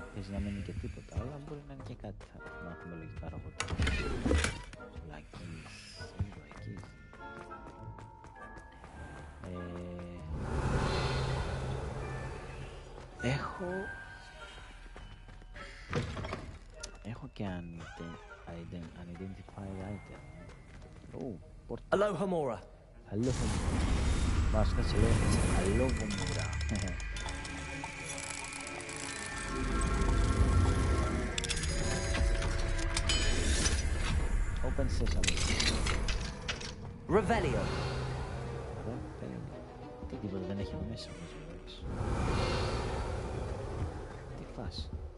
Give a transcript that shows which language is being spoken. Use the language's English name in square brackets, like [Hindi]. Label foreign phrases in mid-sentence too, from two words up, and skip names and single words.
[Greek] Παίζει να μην είναι και τίποτα, αλλά μπορεί να είναι και κάτι. Θα μάθουμε λογικά αργότερα. Λακείς, λακείς. Έχω και [English] unidentified item. [Greek] Aloha Mora. Aloha Mora. Μας κάτσε λέω Aloha Mora. [English] Open Sesame. [Greek] Revelio. Τι τίποτα δεν έχει μέσα. Τι φας.